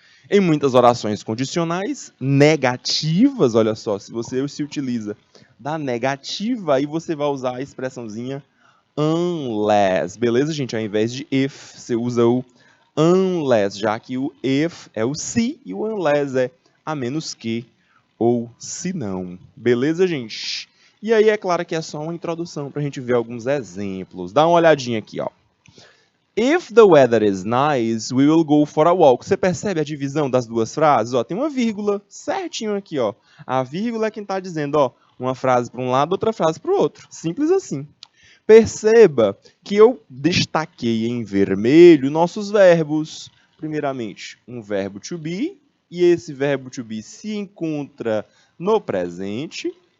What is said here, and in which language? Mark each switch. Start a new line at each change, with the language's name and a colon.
Portuguese: Em muitas orações condicionais negativas, olha só, se você se utiliza da negativa, aí você vai usar a expressãozinha unless, beleza, gente? Ao invés de if, você usa o unless, já que o if é o se e o unless é a menos que ou se não. Beleza, gente? E aí é claro que é só uma introdução para a gente ver alguns exemplos. Dá uma olhadinha aqui, ó.
English: If the weather is nice, we will go for a walk.
Portuguese: Você percebe a divisão das duas frases? Ó, tem uma vírgula certinho aqui, ó. A vírgula é quem está dizendo, ó, uma frase para um lado, outra frase para o outro. Simples assim. Perceba que eu destaquei em vermelho nossos verbos. Primeiramente, um verbo to be, e esse verbo to be se encontra no presente.